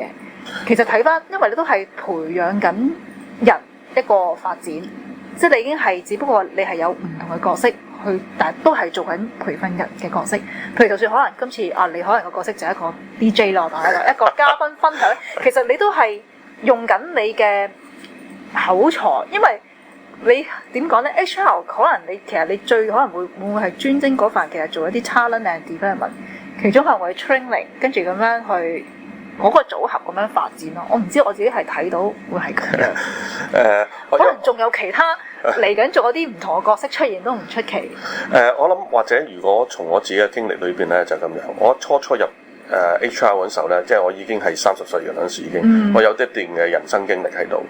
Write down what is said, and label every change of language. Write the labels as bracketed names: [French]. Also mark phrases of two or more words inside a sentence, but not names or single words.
[Cantonese] 其實睇翻，因為你都係培養緊人一個發展，即係你已經係，只不過你係有唔同嘅角色去，但係都係做緊培訓人嘅角色。譬如就算可能今次你可能個角色就係一個 DJ 咯，同一個嘉賓分享，其實你都係用緊你嘅口才，因為你點講咧 ？HR 可能你其實你最可能會唔會係專精嗰份，其實做一啲 [English] talent and development， [Cantonese] 其中可能會 training， 跟住咁樣去。嗰個組合咁樣發展咯，我唔知我自己係睇到會係咁樣。可能仲有其他嚟緊做一啲唔同嘅角色出現都唔出奇。我諗或者如果從我自己嘅經歷裏邊咧就咁樣，我初入HR 嗰陣時候咧，即係我已經係30歲嘅嗰陣時已經，我有一段嘅人生經歷喺度。